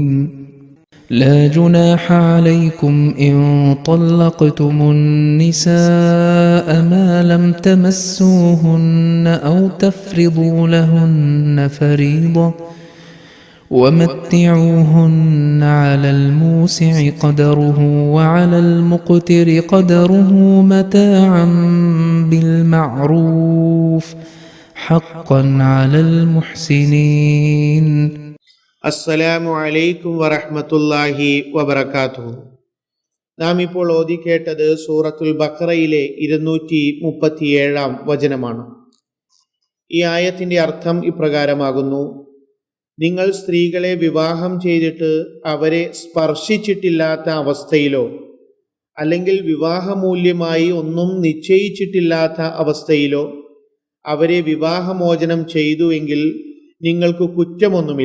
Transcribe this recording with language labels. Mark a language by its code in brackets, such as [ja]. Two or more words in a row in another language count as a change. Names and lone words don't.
[ar] لا جناح عليكم إن طلقتم النساء ما لم تمسوهن أو تفرضوا لهن فريضة ومتعوهن على الموسع قدره وعلى المقتر قدره متاعا بالمعروف حقا على المحسنين. السلام عليكم ورحمة الله وبركاته. [ml] നാം ഇപ്പോൾ ഓതി കേട്ടത് സൂറത്തുൽ ബഖറയിലെ 237 വചനമാണ്. ഈ ആയത്തിന്റെ അർത്ഥം ഇപ്രകാരമാകുന്നു: നിങ്ങൾ സ്ത്രീകളെ വിവാഹം ചെയ്തിട്ട് അവരെ സ്പർശിച്ചിട്ടില്ലാത്ത അവസ്ഥയിലോ അല്ലെങ്കിൽ വിവാഹമൂല്യമായി ഒന്നും നിശ്ചയിച്ചിട്ടില്ലാത്ത അവസ്ഥയിലോ അവരെ വിവാഹമോചനം ചെയ്തുവെങ്കിൽ നിങ്ങൾക്ക് കുറ്റമൊന്നുമില്ല.